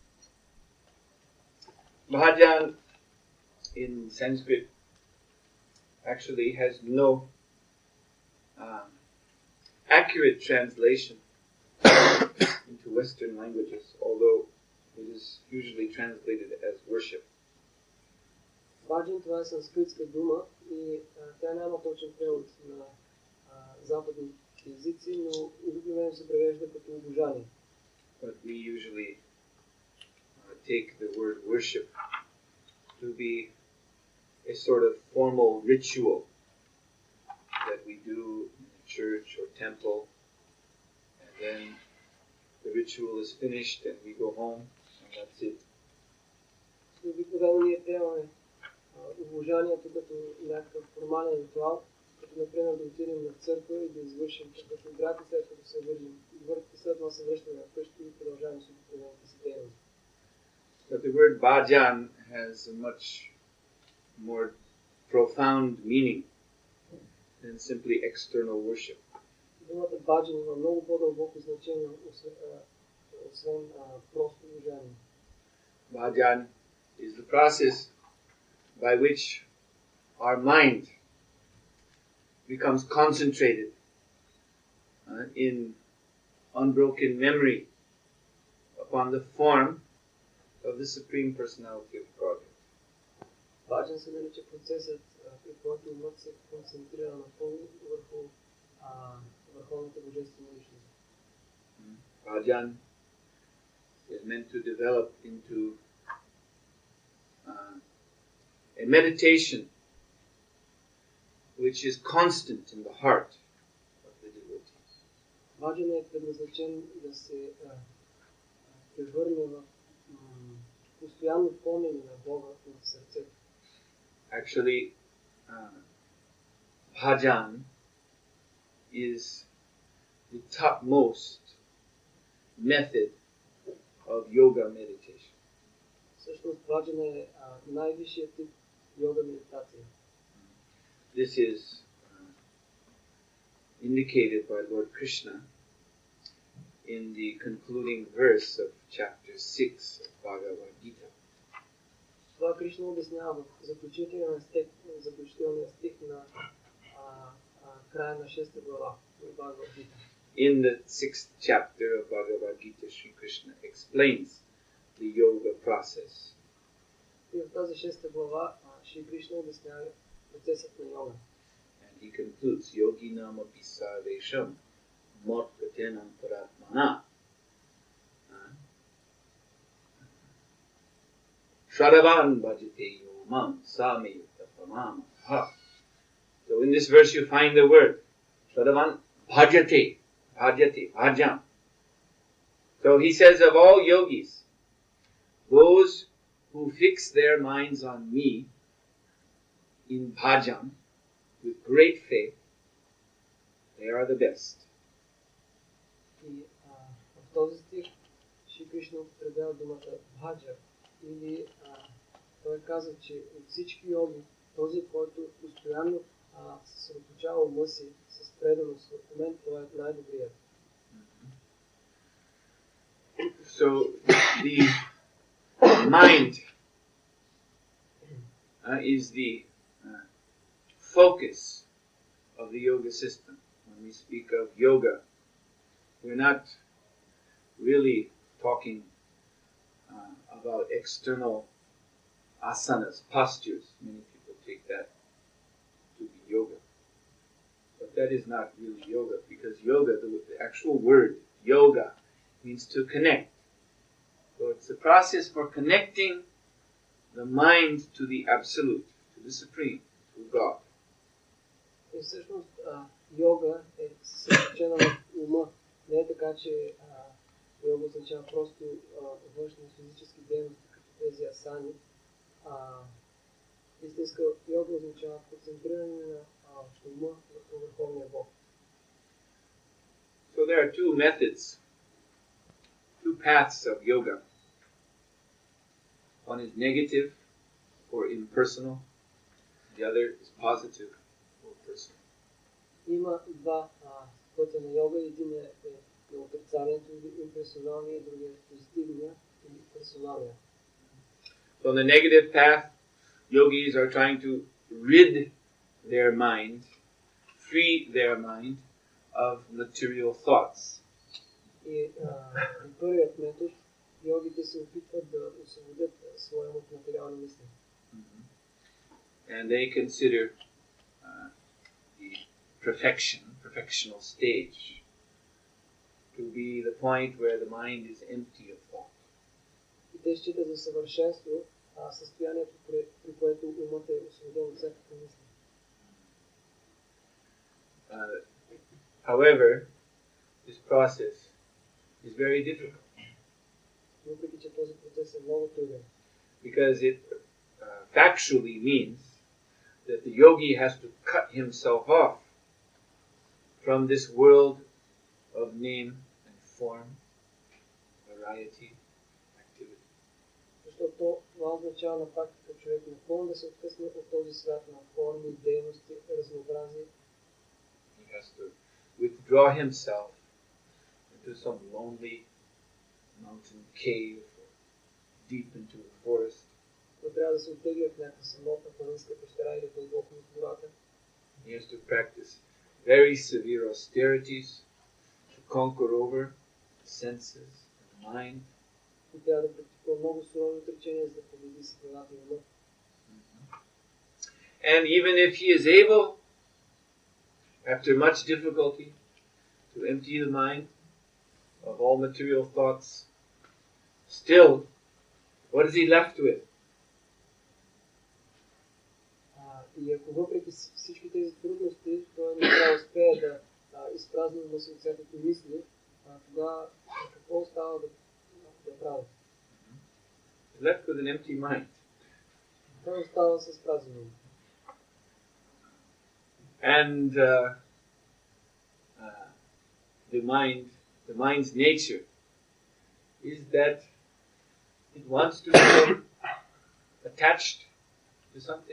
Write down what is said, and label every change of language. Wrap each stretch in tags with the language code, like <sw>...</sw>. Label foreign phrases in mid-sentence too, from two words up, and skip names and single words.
<en>Bhajan in Sanskrit actually has no accurate translation into Western languages, although it is usually translated as worship.</en> <bg>Баджан, това е санскритска дума и тя няма точен превод на западните езици, но обикновено се превежда като обожание.</bg> <en>But we usually take the word worship to be a sort of formal ritual that we do in a church or temple, and then the ritual is finished and we go home and that's it.</en> <bg>Обикновено ние приемаме обожанието като някакъв формален ритуал, като например да отидем на църква и да извършим като обрат и след като се върнем. След това се връщаме вкъщи и продължаваме с обикновената си дейност.</bg> <en>But the word bhajan has a much more profound meaning than simply external worship.</en> <bg>Думата баджан има много по-дълбоко значение, освен просто обожание.</bg> <en>Bhajan is the process by which our mind becomes concentrated in unbroken memory upon the form of the Supreme Personality of Godhead.</en> <bg>Баджан се нарича процесът, при който умът се концентрира напълно върху върховната божествена личност.</bg> <en>Bhajan is meant to develop into a meditation which is constant in the heart of the devotees.</en> <bg>Баджан е предназначен да се превърне в постоянно помнене на Бога в сърцето.</bg> <en>Actually, bhajan is the topmost method of yoga meditation.</en> <bg>Всъщност баджан е най-висшият тип йога медитация.</bg> <en>This is indicated by Lord Krishna in the concluding verse of chapter 6 of Bhagavad Gita.</en> <bg>Това Кришна обяснява в заключителния стих на края на 6 глава от Бхагавад Гита.</bg> <en>In the 6th chapter of Bhagavad Gita, Sri Krishna explains the yoga process.</en> <bg>И в тази 6 глава Шри Кришна обяснява процесът на йога.</bg> <en>And he concludes,</en> <sa>Yoginam api sarvesham motkatenam paratmana Shravan bhajate yomam sameyutta pamamaha.</sa> <en>So in this verse you find the word</en> <sa>Shravan bhajate,</sa> <en>bhajan. So he says of all yogis, those who fix their minds on me in bhajan with great faith, they are the best.</en> <bg>И в този стих Шри Кришна употребява думата бхаджа, или той каза, че от всички йоги, този, който постоянно се съсредоточава ума си с преданост в момент, той е най-добрият.</bg> <en>So the mind is the focus of the yoga system. When we speak of yoga, we're not really talking about external asanas, postures. Many people take that to be yoga. But that is not really yoga, because yoga, the actual word, yoga, means to connect. So it's a process for connecting the mind to the Absolute, to the Supreme, to God.</en> <bg>И всъщност йога е съсредоточена в ума. Не е така, че йога означава просто външни физически дейности, като тези асани. Истинска йога означава концентриране на ума върху Върховния Бог.</bg> <en>So there are two methods, two paths of yoga. One is negative or impersonal. The other is positive or personal.</en> <bg>Има два пътя на йога. Един е на отрицанието или имперсоналния, другия позитивния или персоналния.</bg> <en>So on the negative path, yogis are trying to rid their mind, free their mind of material thoughts.</en> <bg>И първият метод, йогите се опитват да освободят своя от материални мисли.</bg> <en>And they consider the perfectional stage, to be the point where the mind is empty of thought.</en> <bg>И те считат за съвършенство състоянието, при което умът е освободен от всякакви мисли.</bg> <en>However, this process is very difficult.</en> <bg>Въпреки че този процес е много труден.</bg> <en>Because it factually means that the yogi has to cut himself off from this world of name and form, variety, activity.</en> <bg>Защото това означава на практика човек напълно да се откъсне от този свят на форми, дейности, разнообразие.</bg> <en>He has to withdraw himself into some lonely mountain cave or deep into a forest.</en> <bg>Но трябва да се оттегля в някаква самотна планинска пещера или дълбоко в гората.</bg> <en>He has to practice very severe austerities to conquer over the senses and the mind.</en> <bg>И трябва да практикува много сурови отречения, за да победи светлината и ума.</bg> <en>And even if he is able, after much difficulty, to empty the mind of all material thoughts, still, what is he left with?</en> <bg>И ако въпреки всички тези трудности, той не трябва да успее да изпразни ума си от всякакви мисли, тогава какво остава да прави?</bg> <en>Left with an empty mind.</en> <bg>Той остава с празен ум.</bg> <en>And the mind's nature is that it wants to become attached to something.</en>